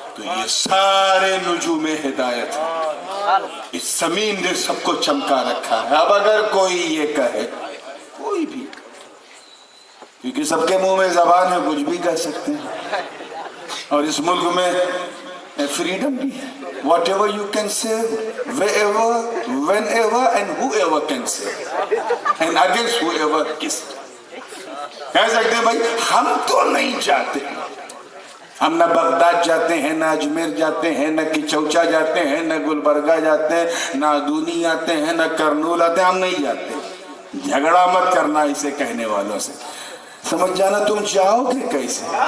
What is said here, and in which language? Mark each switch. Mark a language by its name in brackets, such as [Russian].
[Hindi] तो ये सारे नुजूम हिदायत है, इस जमीन ने सबको चमका रखा है। अब अगर कोई ये कहे, कोई भी, क्योंकि सबके मुंह में जबान है, कुछ भी कह सकते हैं और इस मुल्क में फ्रीडम भी है। [English] Whatever you can say, wherever, whenever and whoever can say, and against whoever is। [Hindi] कह सकते हैं भाई हम तो नहीं जाते, हम न बगदाद जाते हैं, न अजमेर जाते हैं, न किचौचा जाते हैं, न गुलबर्गा जाते हैं, न दूनी आते हैं, न करनूल आते हैं, हम नहीं जाते। झगड़ा मत करना इसे कहने वालों से, समझ जाना तुम जाओगे कैसे?